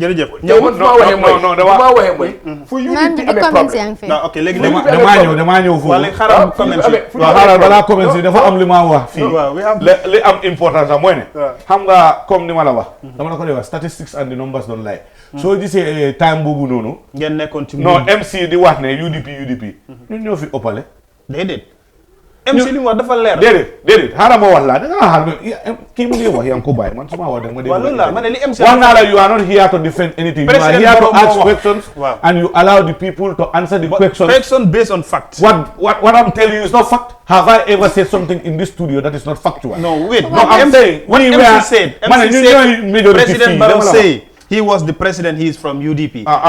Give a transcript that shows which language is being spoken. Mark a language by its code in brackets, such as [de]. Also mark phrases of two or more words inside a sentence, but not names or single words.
[wo] jërëjëf ñëw man fu ma waxee mooy fu UDP amee problème non ok léegi damaa ñëw foofu wala xaaral comment waaw xaaral balaa comment si dafa am li ma wax fii li am importance sax mooy ne xam nga comme ni ma la wax dama la ko dee wax [en] statistics and the numbers don't lie [wo] soo gisee time boobu noonu ngeen nekkoon ci non MC di wax ne UDP ñun ñoo fi ëppale déedéet MC li mu wax dafa leer déedéet xaaral ma wax laa da nga xaar kii mu ngi wax yaa ngi ko bàyyi man su ma wax da nga ma dégg loolu la ma ne li MC wax naa la [en] you are not here to defend anything you are here to ask questions and you allow the people to answer the questions based on fact what I'm telling you is not fact. Have I ever said something in this studio that is not factual? No, wait. No, I'm saying what MC said President Barrow say he was the president, he is from UDP.